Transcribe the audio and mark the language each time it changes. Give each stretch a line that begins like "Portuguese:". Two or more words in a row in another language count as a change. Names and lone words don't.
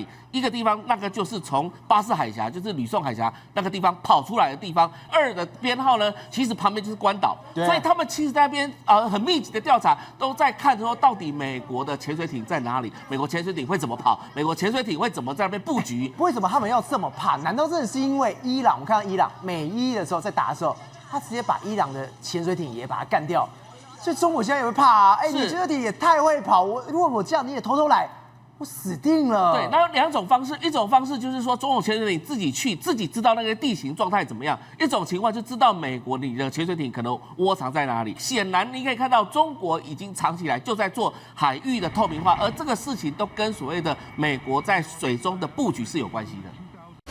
Chinese: 一個地方那個就是從巴士海峽，就是呂宋海峽那個地方跑出來的地方。2的編號呢，其實旁邊就是關島，所以他們其實在那邊很密集的調查，都在看說到底美國的潛水艇在哪裡，美國潛水艇會怎麼跑，美國潛水艇會怎麼在那邊布局？為什麼他們要這麼怕？難道真的是因為伊朗？我們看到伊朗美伊的時候在打的時候，他直接把伊朗的潛水艇也把它幹掉，所以中國現在也會怕啊！你潛水艇也太會跑，如果我這樣你也偷偷來。我死定了。對，那有2種方式，一種方式就是說，中国潛水艇自己去，自己知道那個地形狀態怎麼樣；一種情況就知道美國你的潛水艇可能窩藏在哪裡。顯然，你可以看到中國已經長期來就在做海域的透明化，而這個事情都跟所謂的美國在水中的布局是有關係的。